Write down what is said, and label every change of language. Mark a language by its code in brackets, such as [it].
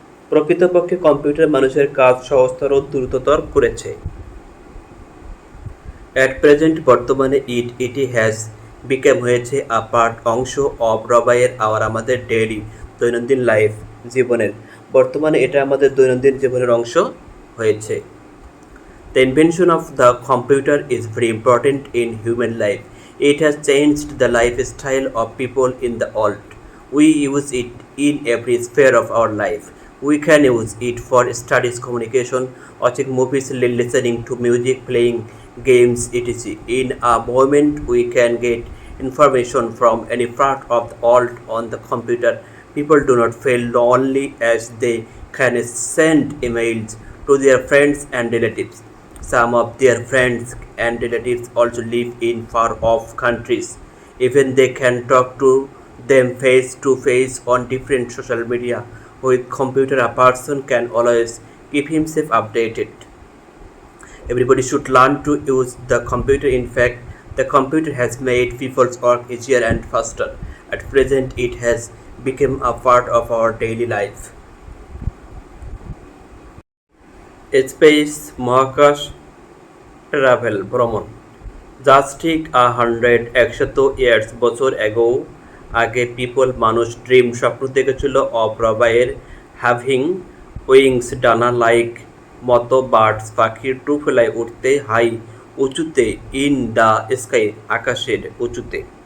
[bn] প্রকৃতপক্ষে কম্পিউটার মানুষের কাজ সহজতর ও দ্রুততর করেছে। [en] at present [bn] বর্তমানে [en] it has become [bn] হয়েছে [en] a part [bn] অংশ অব রবাইয়ের আমাদের [en] daily [bn] দৈনন্দিন [en] life [bn] জীবনের বর্তমানে এটা আমাদের দৈনন্দিন জীবনের অংশ হয়েছে। [en] The invention of the computer is very important in human life. It has changed the lifestyle of people in the world. We use it in every sphere of our life. We can use it for studies, communication, watching movies, listening to music, playing games, etc. In a moment, we can get information from any part of the world on the computer. People do not feel lonely as they can send emails to their friends and relatives. Some of their friends and relatives also live in far off countries. Even they can talk to them face to face on different social media. With computer, a person can always keep himself updated. Everybody should learn to use the computer. In fact, the computer has made people's work easier and faster. At present, it has become a part of our daily life. Space [bn] মহাকাশ [en] travel [bn] ভ্রমণ [en] just [bn] ঠিক [en] 100 [bn] বছর আগে [en] people [bn] মানুষ [en] dream [bn] স্বপ্ন দেখেছিল [en] of রবাইয়ের having wings [bn] ডানা [en] like [bn] মতো [en] birds [bn] পাখির [en] to fly [bn] উঠতে [en] high [bn] উঁচুতে [en] in the sky [bn] আকাশের উঁচুতে।